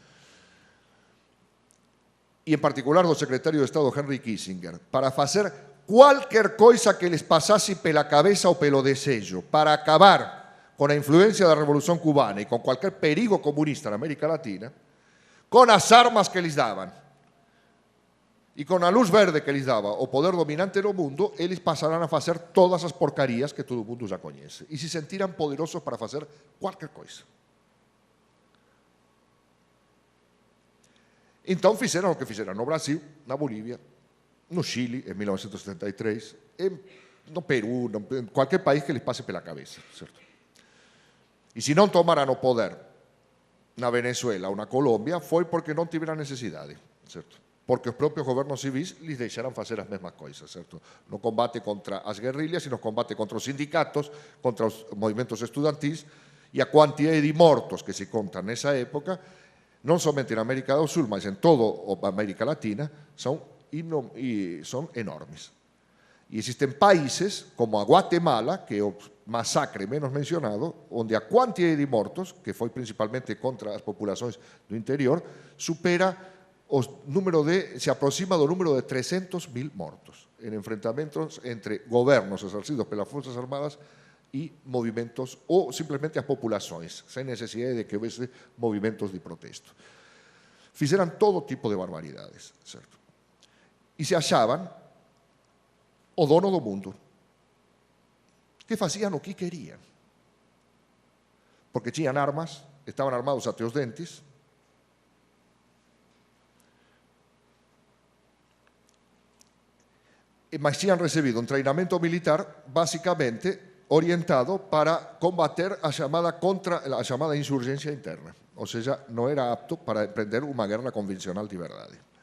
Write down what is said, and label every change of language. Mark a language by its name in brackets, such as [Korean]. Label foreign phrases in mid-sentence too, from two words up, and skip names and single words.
[Galician] E en particular do secretario de Estado Henry Kissinger, para facer cualquier coisa que les pasase pela cabeza ou pelo desexo, para acabar con a influencia da Revolución Cubana e con cualquier perigo comunista na América Latina, con as armas que les daban e con a luz verde que les daba o poder dominante no mundo, eles pasarán a facer todas as porcarías que todo o mundo já coñece e se sentiran poderosos para facer cualquier coisa. Entón fixeron o que fixeron no Brasil, na Bolivia, [Portuguese] no Chile, en 1973, no Perú, en qualquer país que lhes passe pela cabeça, certo? [Galician] E se non tomaran o poder na Venezuela ou na Colombia, foi porque non tiveran necesidade, certo? Porque os propios gobernos civis lhes deixaran facer as mesmas coisas, certo? No combate contra as guerrillas e no combate contra os sindicatos, contra os movimentos estudantis, e a quantidade de mortos que se contan nesa época, non somente en América do Sul, mas en toda a América Latina, son enormes. E existen países como a Guatemala, que é o masacre menos mencionado, onde a quantidade de mortos, que foi principalmente contra [Portuguese] as populações do interior, [Galician] supera se aproxima do número de 300.000 mortos en enfrentamentos entre gobernos exercidos pelas Fuerzas Armadas e movimentos, ou simplesmente [Portuguese] as populações, [Galician] sem necesidade de que houvese movimentos de protesto. Fixeran todo tipo de barbaridades, certo? E se achaban o dono do mundo, que facían o que querían, porque tiñan armas, estaban armados até os dentes, mas tiñan recibido un treinamento militar basicamente orientado para combater a chamada insurgencia interna, ou seja, non era apto para emprender unha guerra convencional de verdade.